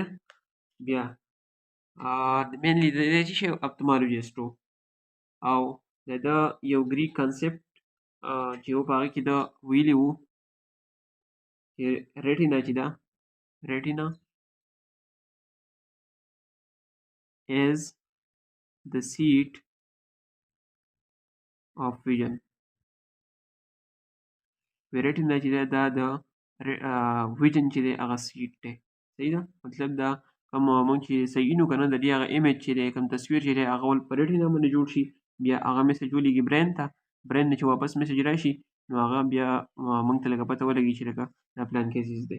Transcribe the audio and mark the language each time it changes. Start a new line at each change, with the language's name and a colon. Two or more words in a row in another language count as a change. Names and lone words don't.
Pashto: بیا مینلی د دې څه شی ophthalmologist و او د ده یو ګریک کنسپټ چې و په هغه کې ده ویلي وو چې ریټینا چې ده ریټینا
English: is the seat of vision.
Pashto: retina چې دی دا د ویژن چې دی هغه سیټ دی. صحیح ده، مطلب دا کوم موږ چې صحیح نو کنه د دې هغه ایمیج چې دی کوم تصویر چې دی هغه ول په retina باندې جوړ شي، بیا هغه میسج ولېږي برین ته، برین نه چې واپس میسج راشي نو هغه بیا موږ ته لکه پته ولګي چې لکه دا پلان کیسز دی.